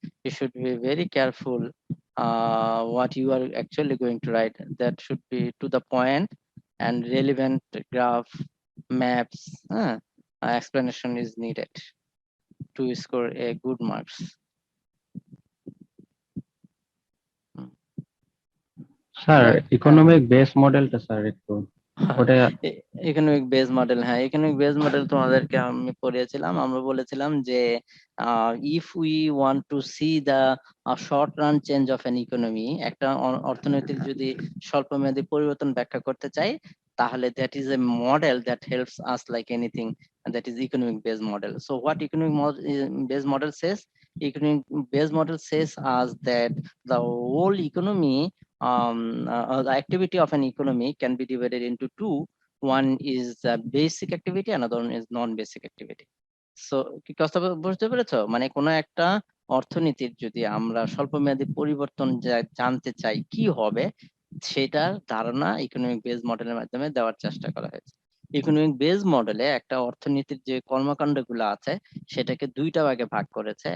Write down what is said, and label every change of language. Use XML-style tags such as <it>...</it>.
<en>You should be very careful what you are actually going to write. That should be to the point and relevant graph, maps, explanation is needed to score a good marks.</en> <bn>Sir economic base মডেলটা sir একটু ওটা economic base model, হ্যাঁ, economic base model তোমাদেরকে আমি পড়িয়েছিলাম। আমরা বলেছিলাম যে</bn> <en>if we want to see the short run change of an economy,</en> <bn>একটা অর্থনৈতিক যদি স্বল্পমেয়াদী পরিবর্তন ব্যাখ্যা করতে চাই, তাহলে</bn> <en>That is a model that helps us like anything, that is economic based model. So what economic based model says? Economic based model says us that the whole economy, the activity of an economy can be divided into two. One is basic activity, another one is non-basic activity.</en> <bn>So কি কথা বুঝতে পেরেছো? মানে কোনো একটা অর্থনীতির যদি আমরা স্বল্পমেয়াদী পরিবর্তন জানতে চাই কি হবে, সেটার ধারণা ইকোনমিক বেস মডেলের মাধ্যমে দেওয়ার চেষ্টা করা হয়েছে। ইকোনমিক বেস মডেলে একটা অর্থনীতির যে কর্মকাণ্ডগুলো আছে সেটাকে দুইটা ভাগে ভাগ করেছে।</bn>